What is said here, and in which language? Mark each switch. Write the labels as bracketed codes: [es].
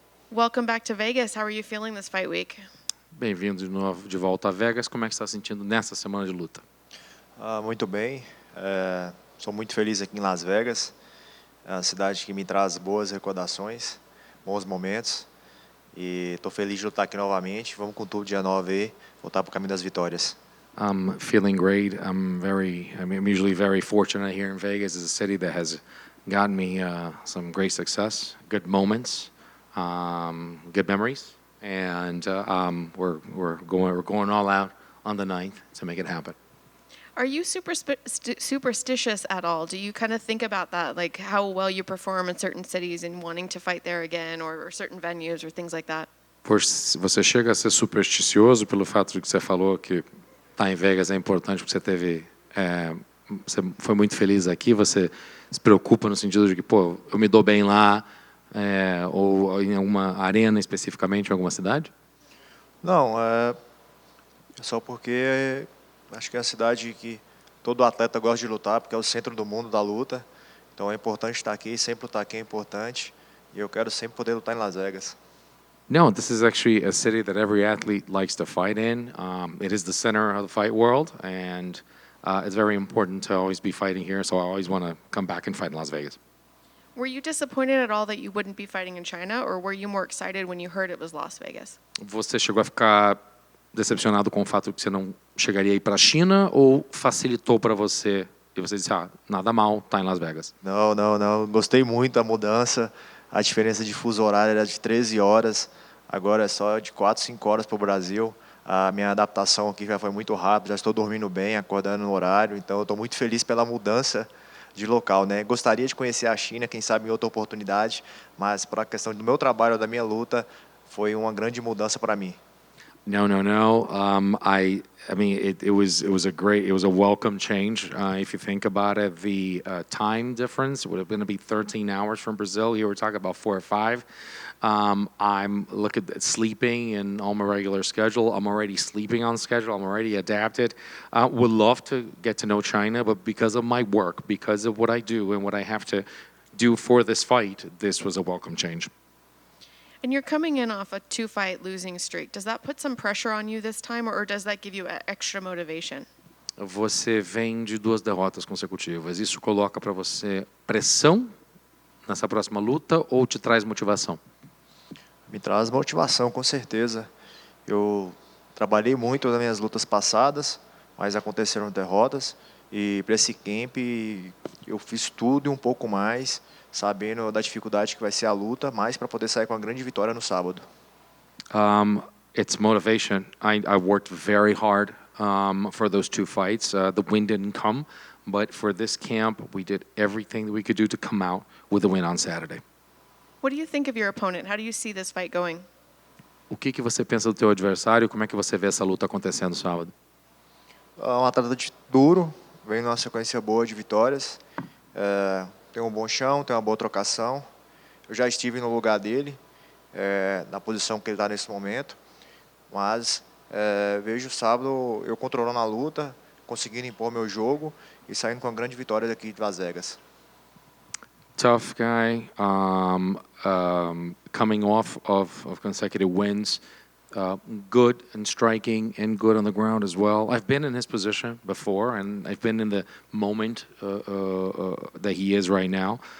[en] Welcome back to Vegas. How are you feeling this fight week? [pt] Bem-vindo de novo de volta a Vegas. Como é que você está sentindo nessa semana de luta? Muito bem. Sou muito feliz aqui em Las Vegas. É uma cidade que me traz boas recordações, bons momentos. E estou feliz de lutar aqui novamente. Vamos com tudo dia 9 aí, voltar para o caminho das vitórias. [en] I'm feeling great. I'm usually very fortunate here in Vegas. It's a city that has gotten me some great success, good moments, good memories, and we're going all out on the 9th to make it happen. Are you superstitious at all? Do you kind of think about that, like how well you perform in certain cities and wanting to fight there again, or certain venues or things like that? [pt] Você chega a ser supersticioso pelo fato de que você falou que estar em Vegas é importante porque você foi muito feliz aqui, você se preocupa no sentido de que, pô, eu me dou bem lá, ou em alguma arena especificamente, em alguma cidade? Não, é só porque acho que é a cidade que todo atleta gosta de lutar, porque é o centro do mundo da luta. Então é importante estar aqui, sempre lutar aqui é importante. E eu quero sempre poder lutar em Las Vegas. [en] No, this is actually a city that every athlete likes to fight in. It is the center of the fight world, and it's very important to always be fighting here. So I always want to come back and fight in Las Vegas. Were you disappointed at all that you wouldn't be fighting in China, or were you more excited when you heard it was Las Vegas? [pt] Você chegou a ficar decepcionado com o fato de que você não chegaria a ir para a China, ou facilitou para você e você disse, nada mal, tá em Las Vegas? Não, não, não. Gostei muito da mudança. A diferença de fuso horário era de 13 horas. Agora é só de 4, 5 horas para o Brasil. A minha adaptação aqui já foi muito rápida. Já estou dormindo bem, acordando no horário. Então, eu estou muito feliz pela mudança de local, né? Gostaria de conhecer a China, quem sabe em outra oportunidade. Mas, para a questão do meu trabalho, da minha luta, foi uma grande mudança para mim. [en] No. I mean, it was a welcome change. If you think about it, the time difference would have been to be 13 hours from Brazil. Here we're talking about 4 or 5. I'm looking at sleeping and on my regular schedule. I'm already sleeping on schedule. I'm already adapted. Would love to get to know China, but because of my work, because of what I do and what I have to do for this fight, this was a welcome change. And you're coming in off a 2-fight losing streak. Does that put some pressure on you this time, or does that give you extra motivation? [pt] Você vem de 2 derrotas consecutivas. Isso coloca para você pressão nessa próxima luta ou te traz motivação? Me traz motivação, com certeza. Eu trabalhei muito nas minhas lutas passadas, mas aconteceram derrotas. E para esse camp eu fiz tudo e um pouco mais, sabendo da dificuldade que vai ser a luta, mas para poder sair com uma grande vitória no sábado. [en] It's motivation. I worked very hard for those 2 fights. The win didn't come, but for this camp, we did everything that we could do to come out with a win on Saturday. What do you think of your opponent? How do you see this fight going? [pt] O que você pensa do teu adversário? Como é que você vê essa luta acontecendo sábado? É um atleta duro, vem numa sequência boa de vitórias. Tem um bom chão, tem uma boa trocação. Eu já estive no lugar dele, na posição que ele está nesse momento. Mas vejo sábado eu controlando a luta, conseguindo impor meu jogo e saindo com uma grande vitória daqui de Las Vegas. [en] Tough guy, coming off of consecutive wins, good in striking and good on the ground as well. I've been in his position before, and I've been in the moment that he is right now.